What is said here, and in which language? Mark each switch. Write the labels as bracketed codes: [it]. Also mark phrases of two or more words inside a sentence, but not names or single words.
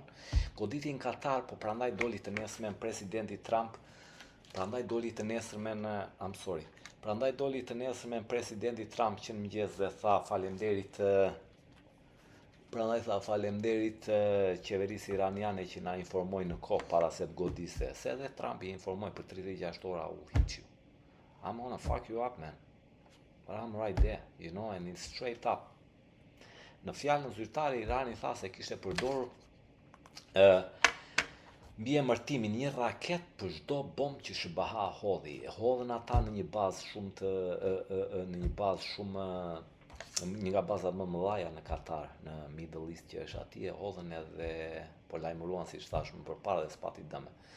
[sq] Goditi në Katar, po prandaj doli të nesërmen presidenti Trump, prandaj doli të nesërmen presidenti Trump që në mëngjes dhe tha faleminderit qeverisë iraniane që na informoi në kohë para se të godiste. Se edhe Trump i informoi për 36 ora u [en] hit you. I'm gonna fuck you up, man. But I'm right there, you know, and it's straight up. [sq] Në fjalën zyrtare, Irani tha se kishte përdorur mbi emërtimin një raket për çdo bombë që SBA hodhi. Hodhën ata në një bazë shumë një nga bazat më mëdhaja në Katar, në Middle East që është atje, hodhen edhe po lajmëruan si thash më përpara dhe s'pati dëme.